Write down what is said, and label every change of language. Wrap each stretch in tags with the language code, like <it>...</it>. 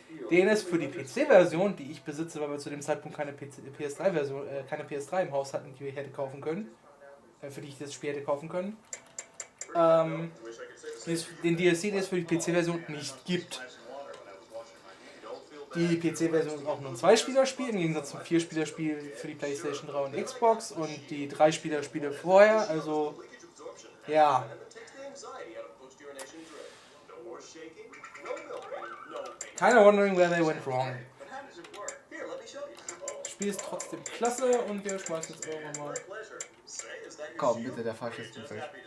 <de>Den es für die PC-Version, die ich besitze, weil wir zu dem Zeitpunkt keine PS3-Version, keine PS3 im Haus hatten, die wir hätte kaufen können, für die ich das Spiel hätte kaufen können, den DLC, den es für die PC-Version nicht gibt. Die PC-Version ist auch nur ein 2-Spieler-Spiel, im Gegensatz zum 4-Spieler-Spiel für die PlayStation 3 und Xbox und die 3-Spieler-Spiele vorher, also ja.</de> <en>Kinda wondering where they went wrong.</en> <de>Das Spiel ist trotzdem klasse und wir schmeißen jetzt irgendwann mal. Komm, bitte, der Faschistenfisch.</de>